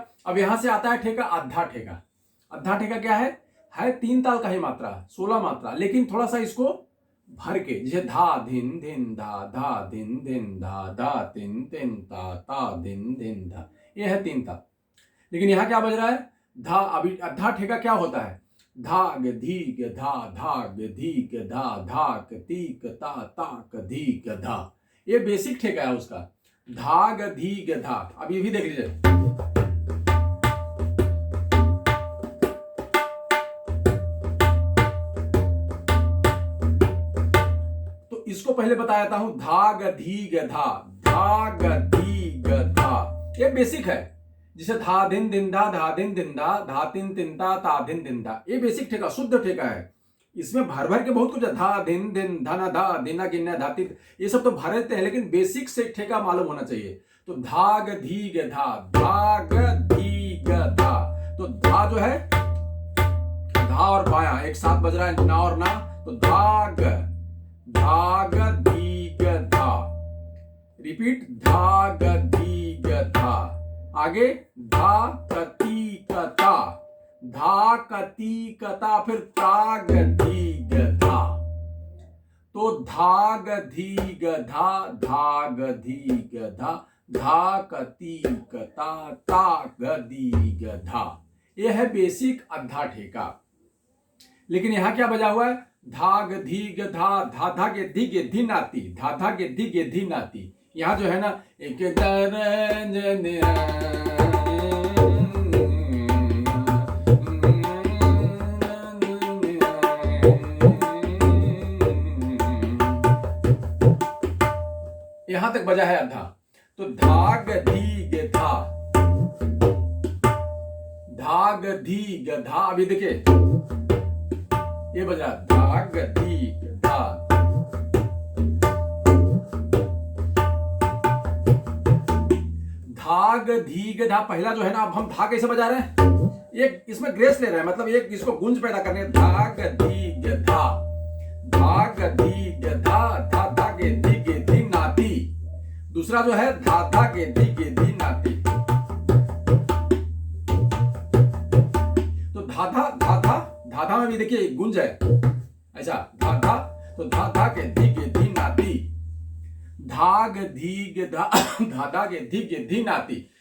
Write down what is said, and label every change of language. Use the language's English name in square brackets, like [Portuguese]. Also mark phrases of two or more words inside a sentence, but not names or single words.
[Hindi] अब यहां से आता है ठेका, अद्धा ठेका। अद्धा ठेका क्या है 3 ताल का ही मात्रा, 16 मात्रा, लेकिन थोड़ा सा इसको भर के, जैसे धा धिन धिन धा धिन धिन धा तिन तिन ता धिन धिन धा, ये है 3 ताल। लेकिन यहां क्या बज रहा है धा। अभी अद्धा ठेका क्या होता है धाग धीग धा धाग धीग धा धाक तीक ता ताक धीग धा, ये बेसिक ठेका है उसका, धाग धीग धा। अब ये भी देख लीजिए, तो इसको पहले बताया हूं धाग धीग धा, धाग धीग धा, ये बेसिक है। जिसे धा दिन दिन धा दिन दिन धा तिन तिन ता दिन दिन धा, ये बेसिक ठेका, शुद्ध ठेका है। इसमें भर भर के बहुत कुछ है, धा दिन दिन धना धा दिना गिन्ना धाति, ये सब तो भर देते हैं, लेकिन बेसिक से ठेका मालूम होना चाहिए। तो धाग धीग धा, धाग धा जो है, धा और बाया एक साथ बज रहा है, ना और ना, तो धाग, धाग धीग धा। रिपीट, धाग धीग धा। आगे धा कती कता, धा कती कता, फिर ताग धीग धा। तो धाग धीग धा, धाग धीग धा, धा कती कता, ताग धीग धा। यह है बेसिक अद्धा ठेका। लेकिन यहां क्या बजा हुआ है, धाग धीग धा, धा धा के धी धी नाती, धा धा के धी नाती। यहां जो है ना, एक यहां तक बजा है अद्धा। तो धाग धीग धा, धाग धीग धा। अभी देखिए ये बजा धाग धीग धा। धाग धीग धा पहला जो है ना, अब हम धा कैसे बजा रहे हैं, एक इसमें ग्रेस ले रहे हैं, मतलब एक इसको गूंज पैदा करने। धाग धीग धा, धाग धीग धा, धा धा के धीग धी नाती। दूसरा जो है धा धा के धीग धी नाती। तो धाधा धाधा, धाधा में भी देखिए गुंज है ऐसा, धाधा, तो धाधा के धीग धी नाती, धाग धीग धा, धाधा के धीग धी नाती।